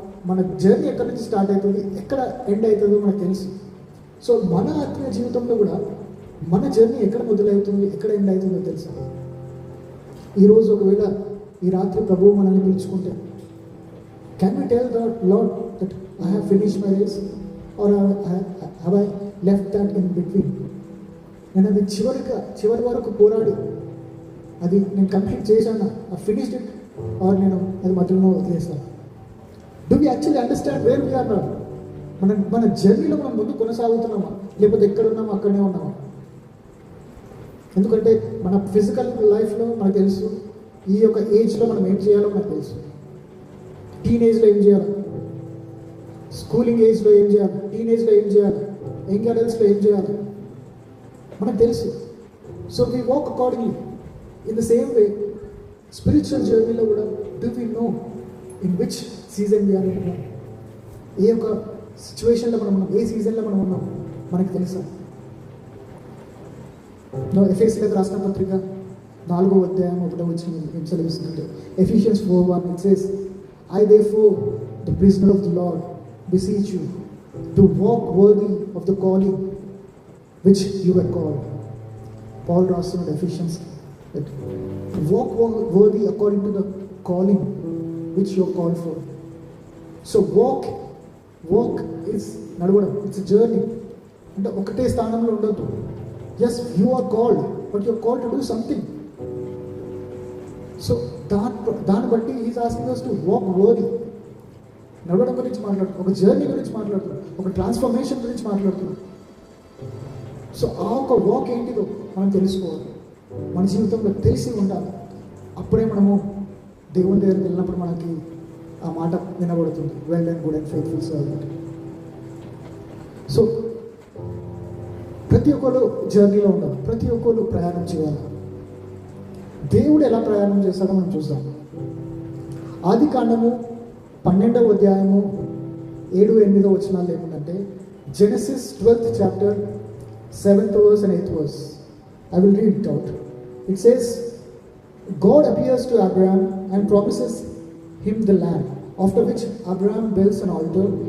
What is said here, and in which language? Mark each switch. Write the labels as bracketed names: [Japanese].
[Telugu] మన జర్నీ ఎక్కడి నుంచి స్టార్ట్ అవుతుంది, ఎక్కడ ఎండ్ అవుతుందో మనకు తెలుసు. సో మన ఆత్మీయ జీవితంలో కూడా మన జర్నీ ఎక్కడ మొదలవుతుంది, ఎక్కడ ఎండ్ అవుతుందో తెలుసు. ఈరోజు ఒకవేళ ఈ రాత్రి ప్రభువు మనల్ని పిలుచుకుంటే, [English] can we tell the Lord that I have finished my race, or have I left that in between? [Telugu] నేను అది చివరి వరకు పోరాడి అది నేను కంప్లీట్ చేశాను, [English] I finished it, or [Telugu] నేను అది మధ్యలో వదిలేస్తాను. [English] Do we actually understand where we are now? [Telugu] మన జర్నీలో మనం ముందు కొనసాగుతున్నామా, లేకపోతే ఎక్కడ ఉన్నామో అక్కడనే ఉన్నామా? ఎందుకంటే మన ఫిజికల్ లైఫ్లో మనకు తెలుసు, ఈ యొక్క ఏజ్లో మనం ఏం చేయాలో మనకు తెలుసు. టీనేజ్లో ఏం చేయాలి, స్కూలింగ్ ఏజ్లో ఏం చేయాలి, టీనేజ్లో ఏం చేయాలి, యంగ్ అడల్ట్స్లో ఏం చేయాలి మనకు తెలుసు. [English] So we walk accordingly. In the same way spiritual జర్నీలో కూడా do we know in which season we are [Telugu] ఉన్నాం, ఏ యొక్క సిచ్యువేషన్లో మనం ఉన్నాం, ఏ సీజన్లో మనం ఉన్నాం మనకు తెలుసా? ఎఫెసీయులకు రాసిన పత్రిక 4వ అధ్యాయం 1వ వచనం ఏం సెలవిస్తుందంటే, [English] Ephesians 4:1 it says, I therefore, the prisoner of the Lord, beseech you to walk worthy of the calling which you were called. Paul [Telugu] రాస్తున్నాడు [English] Ephesians that walk worthy according to the calling which you are called for. So walk is [Telugu] నడవడం, [English] it's a journey. [Telugu] అంటే ఒకటే స్థానంలో ఉండొద్దు. [English] Yes, you are called, but you are called to do something. So [Telugu] దాన్ని బట్టి [English] Is asking us to walk worthy. [Telugu] నడవడం గురించి మాట్లాడుతున్నాం, ఒక జర్నీ గురించి మాట్లాడుతున్నాం, ఒక ట్రాన్స్ఫర్మేషన్ గురించి మాట్లాడుతున్నాం. సో ఆ ఒక వాక్ ఏంటిదో మనం తెలుసుకోవాలి, మన జీవితంలో తెలిసి ఉండాలి. అప్పుడే మనము దేవుని దగ్గరికి వెళ్ళినప్పుడు మనకి ఆ మాట వినబడుతుంది, well and good and faithful servant. So ప్రతి ఒక్కరు జర్నీలో ఉండాలి, ప్రతి ఒక్కరు ప్రయాణం చేయాలి. దేవుడు ఎలా ప్రయాణం చేస్తాడో మనం చూద్దాం. ఆదికాండము 12వ అధ్యాయము 7-8 వచనాలు ఏముందంటే, [English] Genesis 12th chapter 7th verse and 8th verse. I will read it out. It says, God appears to Abraham and promises him the land, after which Abraham builds an altar.